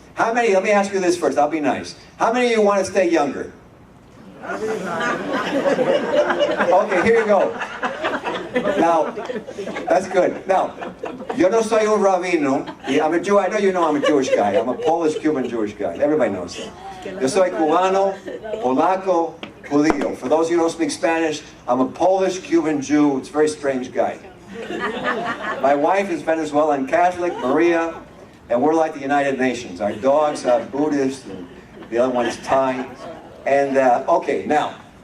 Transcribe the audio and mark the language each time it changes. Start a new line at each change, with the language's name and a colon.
English: How many, let me ask you this first, I'll be nice. How many of you want to stay younger? Okay, here you go. Now, that's good. Now,
Spanish: yo no soy un rabino.
English: I'm a Jew. I know you know I'm a Jewish guy. I'm a Polish-Cuban Jewish guy. Everybody knows that.
Spanish: Yo soy cubano, polaco, judío.
English: For those of you who don't speak Spanish, I'm a Polish-Cuban Jew. It's a very strange guy. My wife is Venezuelan Catholic, Maria, and we're like the United Nations. Our dogs are Buddhist, and the other one is Thai. And, okay, now.